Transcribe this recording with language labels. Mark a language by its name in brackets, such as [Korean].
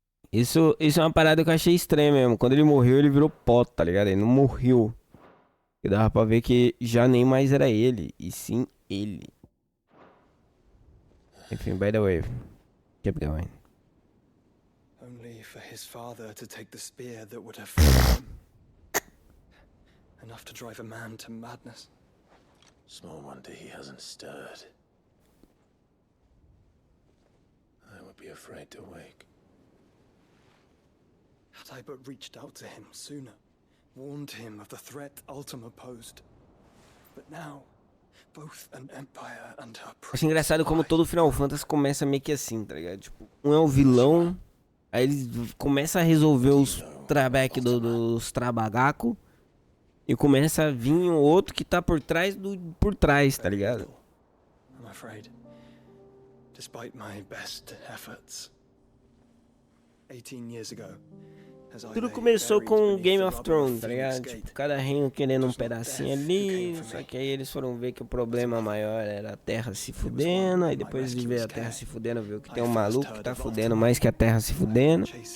[Portuguese] Isso é uma parada que eu achei estranha mesmo. Quando ele morreu, ele virou pó, tá ligado? Ele não morreu. E dava pra ver que já nem mais era ele, e sim ele. [English] Enfim, by the way, keep going. Only for his father to take the spear that would have freed him. Enough to drive a man to madness. Small wonder he hasn't stirred. I would be afraid to wake. Had I but reached out to him sooner, warned him of the threat Ultima posed. But now, both an empire and her [Portuguese] Acho engraçado como todo Final Fantasy começa meio que assim, tá ligado? Tipo, um é o vilão, aí eles começam a resolver os trabeck dos trabagaco e começa a vir um outro que tá por trás, tá ligado? [English] I'm afraid, despite my best efforts, 18 years ago, [Portuguese] tudo começou com Game of Thrones, tá ligado? Tipo, cada reino querendo um pedacinho ali, só que aí eles foram ver que o problema maior era a terra se fudendo, aí depois de ver a terra se fudendo, viu que tem um maluco que tá fudendo mais que a terra se fudendo.